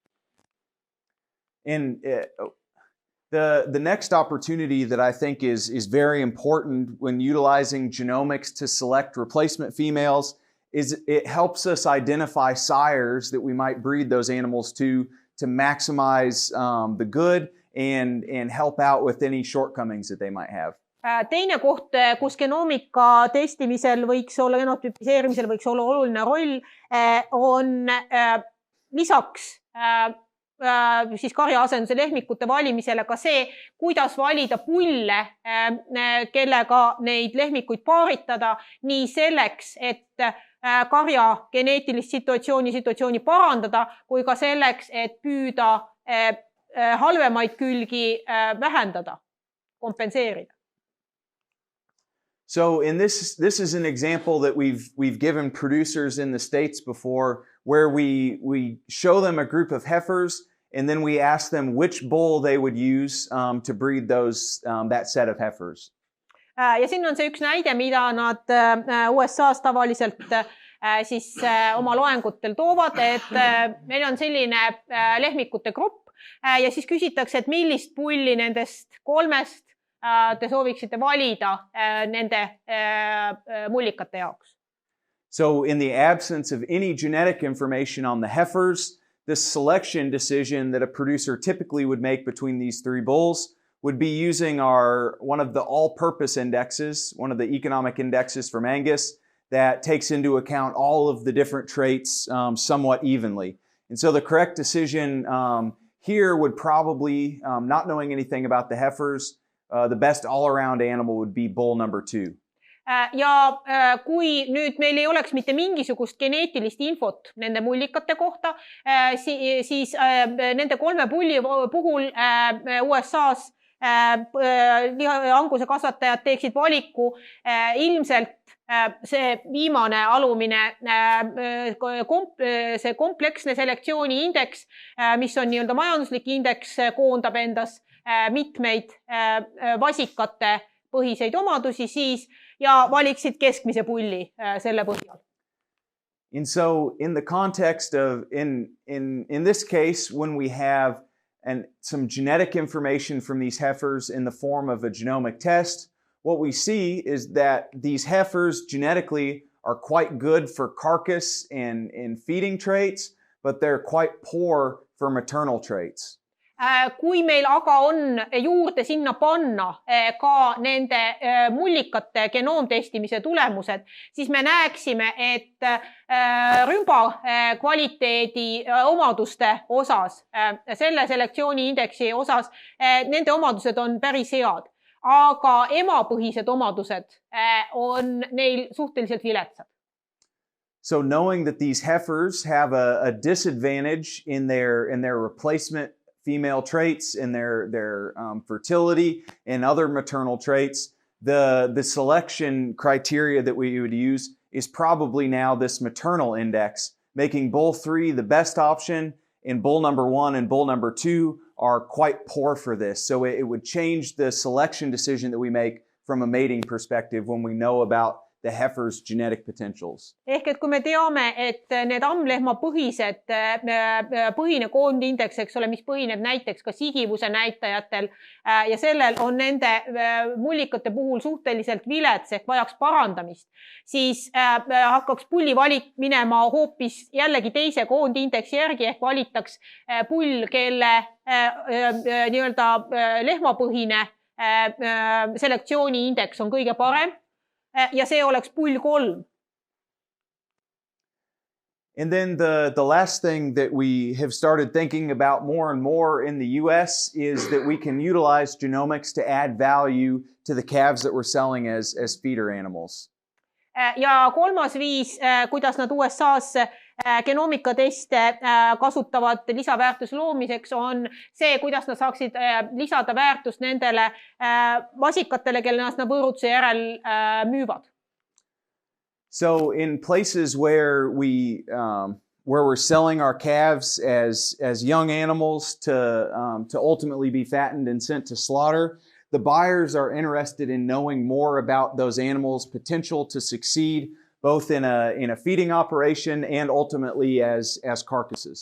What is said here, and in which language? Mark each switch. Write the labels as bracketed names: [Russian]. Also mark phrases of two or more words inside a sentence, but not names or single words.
[English] And the next opportunity that I think is very important when utilizing genomics to select replacement females is it helps us identify sires that we might breed those animals to maximize the good and help out with any shortcomings that they might have. [Estonian] Teine koht, kus genoomika testimisel võiks olla, genotüpiseerimisel võiks olla oluline roll, on lisaks siis karjaasenduse lehmikute valimisele ka see, kuidas valida pulle, kellega neid lehmikuid paaritada, nii selleks, et karja geneetilist situatsiooni parandada, kui ka selleks, et püüda halvemaid külgi vähendada, kompenseerida. [English] So in this is an example that we've given producers in the States before, where we show them a group of heifers and then we ask them which bull they would use to breed that set of heifers. [Estonian] Ja siin on see üks näide, mida nad USA's tavaliselt siis oma loengutel toovad, et meil on selline lehmikute grupp ja siis küsitakse, et millist pulli nendest 3 te sooviksite valida nende mullikate jaoks. [English] So in the absence of any genetic information on the heifers, the selection decision that a producer typically would make between these 3 bulls would be using one of the all-purpose indexes, one of the economic indexes from Angus that takes into account all of the different traits somewhat evenly. And so the correct decision here would probably, not knowing anything about the heifers, the best all-around animal would be bull number 2. [Estonian] Ja kui nüüd meil ei oleks mitte mingisugust geneetilist infot nende mullikate kohta, siis nende 3 pulli puhul USA's anguse kasvatajad teeksid valiku, ilmselt see viimane alumine, see kompleksne selektsiooni indeks, mis on nii-öelda majanduslik indeks, koondab endas mitmeid vasikate põhiseid omadusi siis ja valiksid keskmise pulli selle põhjal. [English] And so in the context of, in this case, when we have some genetic information from these heifers in the form of a genomic test, what we see is that these heifers genetically are quite good for carcass and feeding traits, but they're quite poor for maternal traits. [Estonian] Kui meil aga on juurde sinna panna ka nende mullikate genoomtestimise tulemused, siis me näeksime, et rümba kvaliteedi omaduste osas, selle selektsiooni indeksi osas, nende omadused on päris head. aga emapõhised omadused on neil suhteliselt viletsad. [English] So knowing that these heifers have a disadvantage in their replacement female traits, in their fertility and other maternal traits, the selection criteria that we would use is probably now this maternal index, making bull 3 the best option, and bull number 1 and bull number 2 are quite poor for this. So it would change the selection decision that we make from a mating perspective when we know about the heifer's genetic potentials. [Estonian] Ehk et kui me teame, et need ammlehma põhine koondindeks, eks ole, mis põhineb näiteks ka sigivuse näitajatel ja sellel on nende mullikate puhul suhteliselt vilets ehk vajaks parandamist, siis hakkaks pulli valik minema hoopis jällegi teise koondindeksi järgi ehk valitaks pull, kelle nii-öelda lehmapõhine selektsiooni indeks on kõige parem. Ja see oleks pull 3. [English] And then the last thing that we have started thinking about more and more in the US is that we can utilize genomics to add value to the calves that we're selling as feeder animals. [Estonian] Ja kolmas viis, kuidas nad USA's genoomika teste kasutavad lisaväärtuse loomiseks, on see, kuidas nad saaksid lisada väärtust nendele vasikatele, kelle nad võõrutuse järel müüvad. [English] So in places where we're selling our calves as young animals to ultimately be fattened and sent to slaughter, the buyers are interested in knowing more about those animals' potential to succeed both in a feeding operation and ultimately as carcasses.